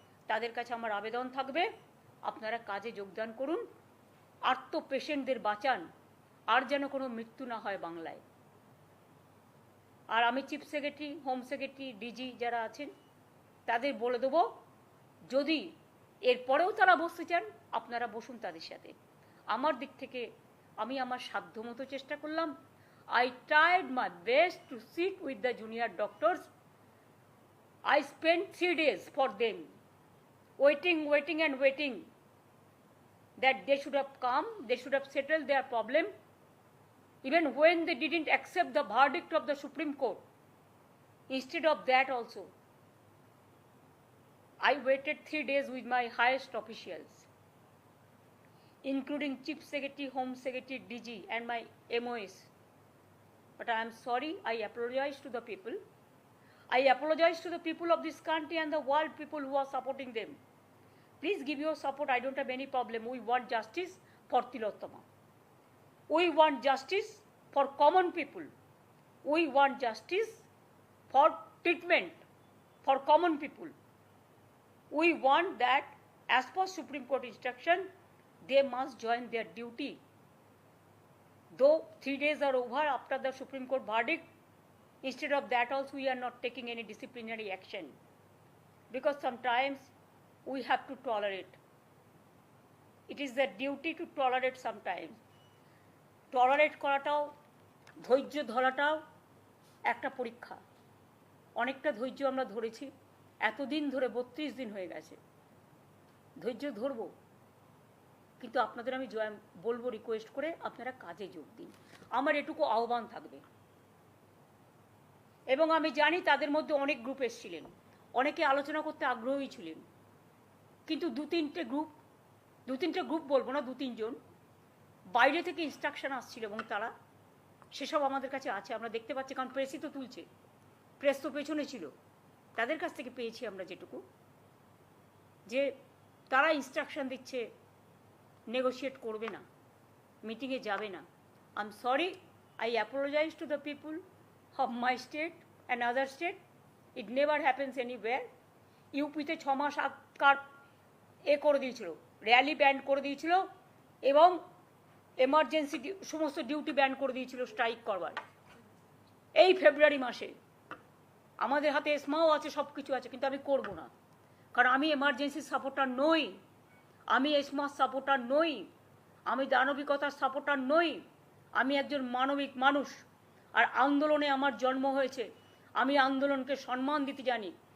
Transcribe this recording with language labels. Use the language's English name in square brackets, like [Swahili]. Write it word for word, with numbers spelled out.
[Bangla] তাদের কাছে আমার আবেদন থাকবে, আপনারা কাজে যোগদান করুন, আর্ত পেশেন্টদের বাঁচান, আর যেন কোনো মৃত্যু না হয় বাংলায়। আর আমি chief secretary, home secretary, DG যারা আছেন তাদের বলে দেবো, যদি এরপরেও তারা বসতে চান আপনারা বসুন তাদের সাথে। আমার দিক থেকে আমি আমার সাধ্যমতো চেষ্টা করলাম। [English] I tried my best to sit with the junior doctors. I spent three days for them, waiting, waiting and waiting that they should have come, they should have settled their problem. Even when they didn't accept the verdict of the Supreme Court, instead of that also I waited three days with my highest officials, including Chief Secretary, Home Secretary, D G and my M O S. But I am sorry, I apologize to the people. I apologize to the people of this country and the world people who are supporting them. Please give your support, I don't have any problem. We want justice for Tilottama. We want justice for common people. We want justice for treatment for common people, we want that as per Supreme Court instruction they must join their duty, though three days are over after the Supreme Court verdict, instead of that also we are not taking any disciplinary action, because sometimes we have to tolerate. It is the duty to tolerate sometimes. [Bangla] Tolerate করাটাও ধৈর্য ধরাটাও একটা পরীক্ষা। অনেকটা ধৈর্য আমরা ধরেছি এতদিন ধরে, বত্রিশ দিন হয়ে গেছে, ধৈর্য ধরবো। কিন্তু আপনাদের আমি জয় বলবো রিকোয়েস্ট করে আপনারা কাজে যোগ দিন, আমার এটুকু আহ্বান থাকবে। এবং আমি জানি তাদের মধ্যে অনেক গ্রুপ এসেছিলেন, অনেকে আলোচনা করতে আগ্রহী ছিলেন, কিন্তু দু তিনটে গ্রুপ দু তিনটে গ্রুপ বলবো না, দু তিনজন বাইরে থেকে ইনস্ট্রাকশান আসছিল, এবং তারা সেসব আমাদের কাছে আছে, আমরা দেখতে পাচ্ছি, কারণ প্রেসই তো তুলছে, প্রেস তো পেছনে ছিল, তাদের কাছ থেকে পেয়েছি আমরা যেটুকু, যে তারা ইনস্ট্রাকশান দিচ্ছে নেগোশিয়েট করবে না, মিটিংয়ে যাবে না। [English] I am sorry, I apologise to the people of my state and other state, it never happens anywhere. [Bangla] ইউপিতে ছ মাস আটকার এ করে দিয়েছিল, র্যালি ব্যান করে দিয়েছিল, এবং এমার্জেন্সি সমস্ত ডিউটি ব্যান করে দিয়েছিল স্ট্রাইক করবার। এই ফেব্রুয়ারি মাসে আমাদের হাতে এসমাও আছে, সব কিছু আছে, কিন্তু আমি করব না, কারণ আমি এমার্জেন্সির সাপোর্টার নই, আমি এসমার সাপোর্টার নই, আমি দানবিকতার সাপোর্টার নই, আমি একজন মানবিক মানুষ, আর আন্দোলনে আমার জন্ম হয়েছে, আমি আন্দোলনকে সম্মান দিতে জানি।